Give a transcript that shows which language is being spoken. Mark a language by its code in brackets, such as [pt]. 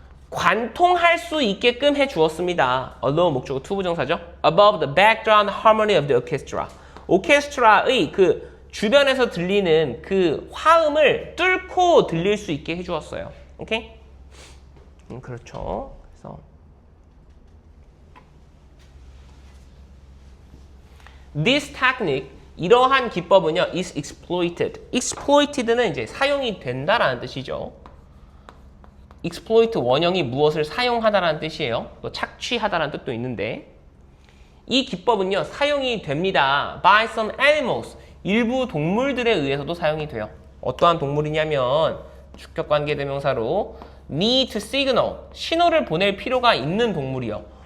[ko] 관통할 수 있게끔 해주었습니다. allow 목적어 to 부정사죠. [en] above the background harmony of the orchestra. [ko] 오케스트라의 그 주변에서 들리는 그 화음을 뚫고 들릴 수 있게 해주었어요. 오케이? 그렇죠. 그래서 [en] this technique, [ko] 이러한 기법은요, [en] is exploited. [ko] exploited는 이제 사용이 된다라는 뜻이죠. exploit 원형이 무엇을 사용하다라는 뜻이에요. 또 착취하다라는 뜻도 있는데 이 기법은요, 사용이 됩니다. [en] by some animals. [ko] 일부 동물들에 의해서도 사용이 돼요. 어떠한 동물이냐면 주격관계대명사로 need to signal, 신호를 보낼 필요가 있는 동물이요.